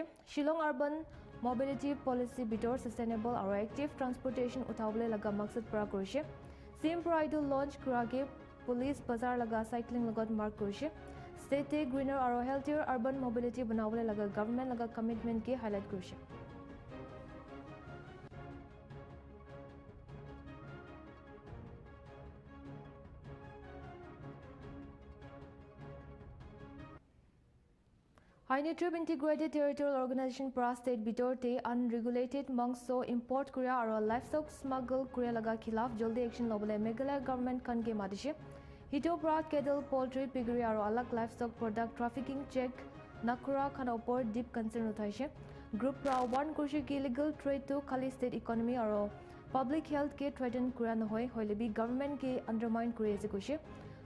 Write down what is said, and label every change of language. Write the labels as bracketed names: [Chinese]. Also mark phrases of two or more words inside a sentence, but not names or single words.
[Naga Pidgin] Shillong urban mobility policy bitor sustainable aro [English] active transportation [Naga Pidgin] uthabole laga maksad pra korise. CM pra idu launch kurage police bazar laga cycling lagot mark korise. State [English] greener [Naga Pidgin] aro [English] healthier urban mobility [Naga Pidgin] banawole laga government laga commitment ke highlight korise. High-Nutrib Integrated Territorial Organization pra state bitor te unregulated mangso import kuria aro [English] livestock smuggle [Naga Pidgin] kuria laga khilaf joldi action lobole Meghalaya government kan ke madishe. Hito pra cattle, poultry, piggery aro alag [English] livestock product trafficking check [Naga Pidgin] nakura khan opor [English] deep concern [Naga Pidgin] uthaise. Group pra warn korise ki [English] illegal trade [Naga Pidgin] to khali [English] state economy [Naga Pidgin] aro [English] public health [Naga Pidgin] ke threaten kuria nohoy hoilebi government ke undermine kuri ase koise.